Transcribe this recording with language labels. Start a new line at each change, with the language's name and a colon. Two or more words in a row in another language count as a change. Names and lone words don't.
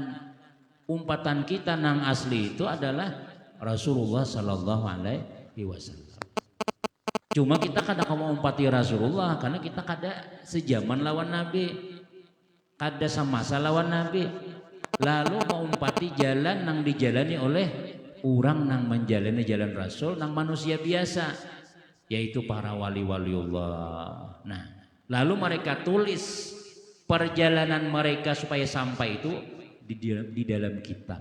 Banjar: Umpatan kita nang asli itu adalah Rasulullah
Arabic: Sallallahu Alaihi Wasallam.
Banjar: Cuma kita kada kawa umpati Rasulullah karena kita kada sejaman lawan Nabi, kada samasa lawan Nabi. Lalu mengumpati jalan yang dijalani oleh orang yang menjalani jalan Rasul, yang manusia biasa, yaitu para wali-waliullah. Nah, lalu mereka tulis perjalanan mereka supaya sampai itu di dalam kitab.